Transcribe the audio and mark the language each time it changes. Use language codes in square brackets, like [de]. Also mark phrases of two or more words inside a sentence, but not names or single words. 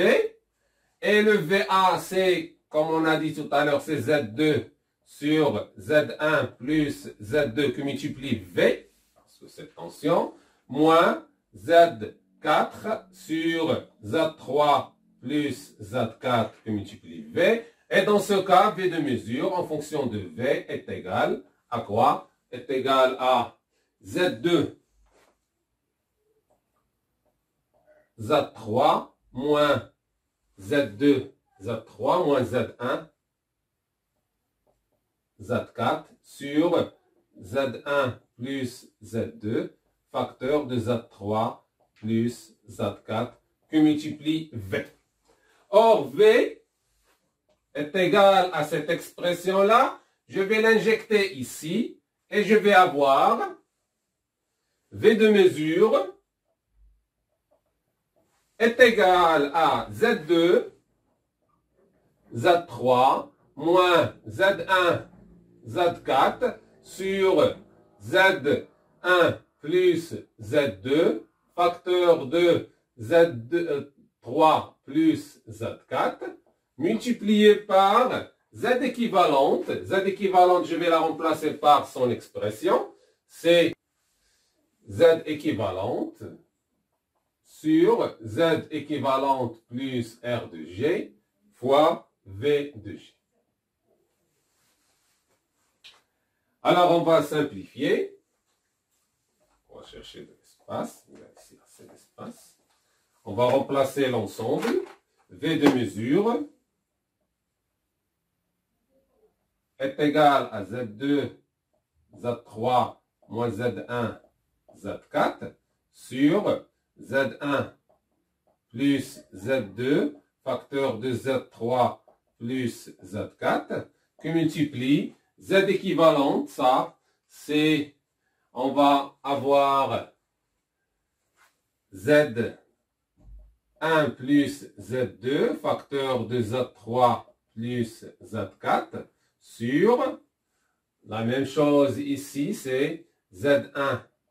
[fr] Et le VA, c'est, comme on a dit tout à l'heure, c'est Z2 sur Z1 plus Z2 qui multiplie V, parce que c'est tension, moins Z4 sur Z3 plus Z4 qui multiplie V. Et dans ce cas, V de mesure, en fonction de V, est égal à quoi? Est égal à Z2 Z3 moins Z2 Z3 moins Z1 Z4 sur Z1 plus Z2 facteur de Z3 plus Z4 qui multiplie V. Or, V est égal à cette expression-là. Je vais l'injecter ici et je vais avoir V de mesure est égal à Z2, Z3, moins Z1, Z4 sur Z1 plus Z2, facteur de Z3 plus Z4, multiplié par Z équivalente. Z équivalente, je vais la remplacer par son expression. C'est Z équivalente sur Z équivalente plus R de G fois V de G. Alors, on va simplifier. On va chercher de l'espace. Il y a ici assez d'espace. On va remplacer l'ensemble. V de mesure est égal à Z2, Z3 moins Z1, Z4 sur Z1 plus Z2, facteur de Z3 plus Z4, qui multiplie Z équivalente, ça, c'est, on va avoir Z1 plus Z2, facteur de Z3 plus Z4, sur, la même chose ici, c'est Z1